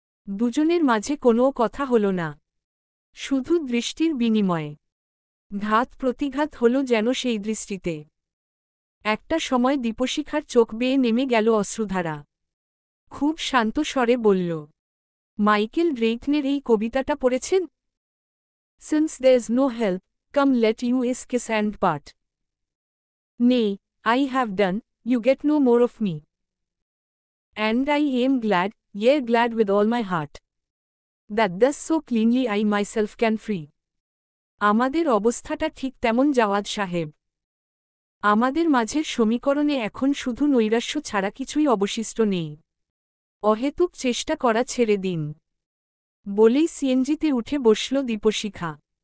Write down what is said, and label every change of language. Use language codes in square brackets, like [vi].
[bn] দুজনের মাঝে কোনো কথা হল না। শুধু দৃষ্টির বিনিময়ে। ঘাত প্রতিঘাত হল যেন সেই দৃষ্টিতে। একটা সময় দীপশিখার চোখ বেয়ে নেমে গেল অশ্রুধারা। খুব শান্ত স্বরে বলল, মাইকেল ড্রেইটনের এই কবিতাটা পড়েছেন? [en] Since there's no help, come let us kiss and part. Nay, I have done, you get no more of me. And I am glad, yea glad with all my heart, that thus so cleanly I myself can free. [bn] আমাদের অবস্থাটা ঠিক তেমন Javad সাহেব। আমাদের মাঝের সমীকরণে এখন শুধু নৈরাশ্য ছাড়া কিছুই অবশিষ্ট নেই। অহেতুক চেষ্টা করা ছেড়ে দিন। বলেই সিএনজিতে উঠে বসল দীপশিখা।